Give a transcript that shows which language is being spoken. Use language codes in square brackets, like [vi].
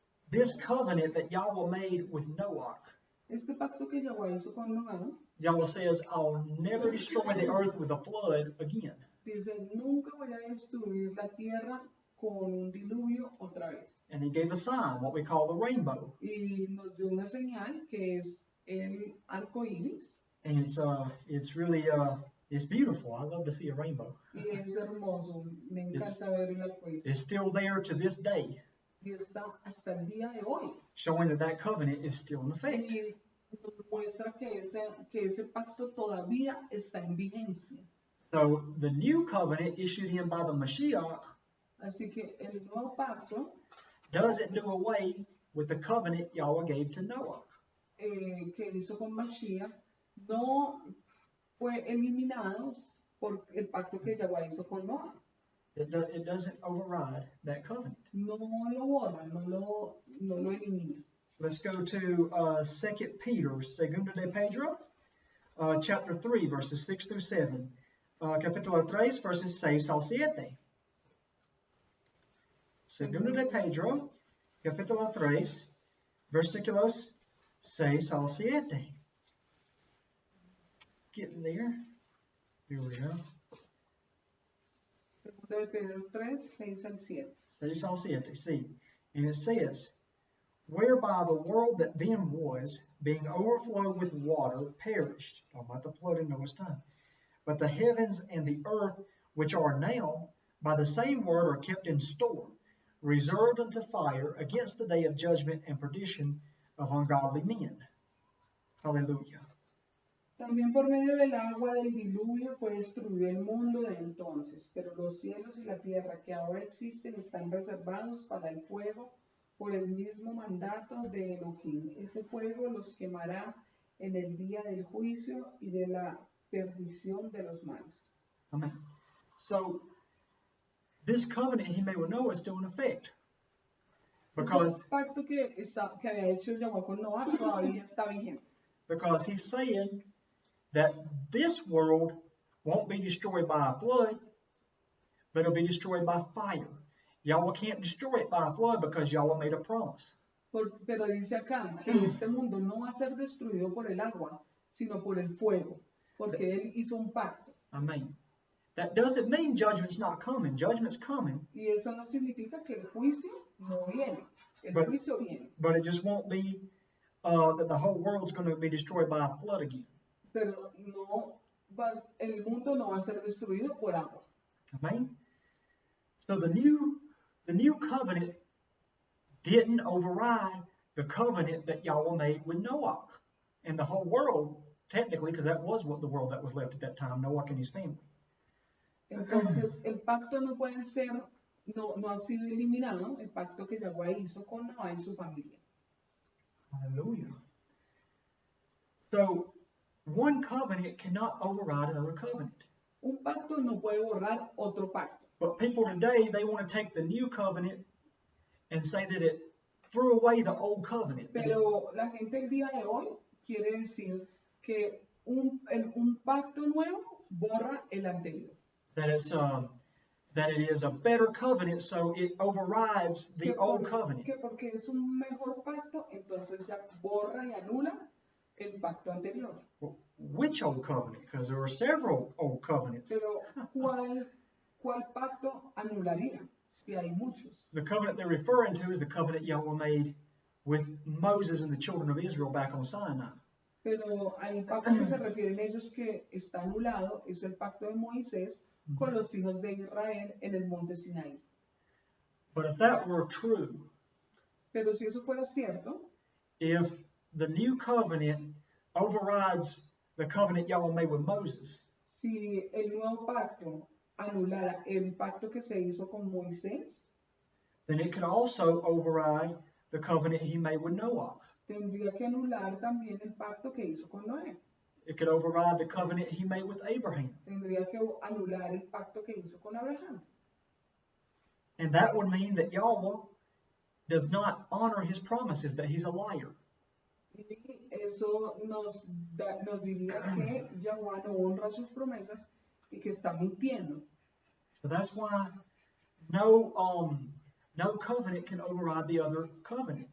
[en] This covenant that Yahweh made with Noah, [es] Este pacto que Yahweh hizo con Noé, [en] Yahweh says, I'll never destroy the earth with a flood again. [es] dice, nunca voy a destruir la tierra con un diluvio otra vez. [en] And he gave a sign, what we call the rainbow. [es] Y nos dio una señal que es el arco iris. [en] And it's really It's beautiful. I love to see a rainbow. [es] y es hermoso, me encanta ver el arcoíris. [en] It's still there to this day, [es] Y está hasta el día de hoy. [en] showing that that covenant is still in effect. [es] Y nos muestra que ese pacto todavía está en vigencia. [en] So the new covenant issued in by the Mashiach [es] Así que el nuevo pacto [en] doesn't do away with the covenant Yahweh gave to Noah. [es] que hizo con Mashiach no fue eliminado por el pacto que Yahweh hizo con Noah. [en] It doesn't override that covenant. [es] No lo borra, no lo elimina. [en] Let's go to 2 Peter, [es] Segundo de Pedro, [en] chapter 3, verses 6 through 7. [es] Capítulo 3, verses 6 al 7. Segundo de Pedro, capítulo 3, versículos 6 al 7. [en] Getting there. Here we go. [es] Segundo de Pedro 3, 6 al 7. 6 al 7, see. [en] And it says, whereby the world that then was, being overflowed with water, perished. Talking about the flood in Noah's time. But the heavens and the earth, which are now, by the same word are kept in store, reserved unto fire against the day of judgment and perdition of ungodly men. Hallelujah. [es] También por medio del agua del diluvio fue destruido el mundo de entonces, pero los cielos y la tierra que ahora existen están reservados para el fuego por el mismo mandato de Elohim. Ese fuego los quemará en el día del juicio y de la perdición de los malos. Amen. [en] So, this covenant he made with Noah is still in effect. Because [es] El pacto que había hecho Yahweh con Noah todavía está vigente. [en] he's saying that this world won't be destroyed by a flood, but it'll be destroyed by fire. Yahweh can't destroy it by a flood because Yahweh made a promise. [es] Pero dice acá que este mundo no va a ser destruido por el agua, sino por el fuego, porque él hizo un pacto. Amen. [en] That doesn't mean judgment's not coming. Judgment's coming, [es] Y eso no significa que el juicio no viene. El [en] But- [es] juicio viene. [en] but it just won't be that the whole world's going to be destroyed by a flood again. [es] Pero el mundo no va a ser destruido por agua. Amen. [en] So the new covenant didn't override the covenant that Yahweh made with Noah and the whole world, technically, because that was what the world that was left at that time, Noah and his family. [es] Entonces, el pacto no puede ser, no ha sido eliminado, el pacto que Yahweh hizo con Noah y su familia. [en] Hallelujah. So one covenant cannot override another covenant. [es] Un pacto no puede borrar otro pacto. [en] But people today, they want to take the new covenant and say that it threw away the old covenant. [es] Pero la gente el día de hoy quiere decir que un pacto nuevo borra el anterior. [en] That it is a better covenant, so it overrides the old covenant. [es] Que porque es un mejor pacto, entonces ya borra y anula el pacto anterior. [en] Well, which old covenant? Because there were several old covenants. [es] Pero ¿cuál pacto anularía? Si hay muchos. [en] The covenant they're referring to is the covenant Yahweh made with Moses and the children of Israel back on Sinai. [es] Pero al pacto que se refieren ellos que está anulado es el pacto de Moisés con los hijos de Israel en el monte Sinaí. [en] But if that were true, [es] Pero si eso fuera cierto, [en] if the new covenant overrides the covenant Yahweh made with Moses, [es] si el nuevo pacto anulara el pacto que se hizo con Moisés, [en] then it could also override the covenant he made with Noah. [es] tendría que anular también el pacto que hizo con Noé. [en] It could override the covenant he made with Abraham. [es] Tendría que anular el pacto que hizo con Abraham. [en] And that would mean that Yahweh does not honor his promises, that he's a liar. [es] Y eso nos diría que Yahweh no honra sus promesas y que está mintiendo. [en] So that's why no covenant can override the other covenant.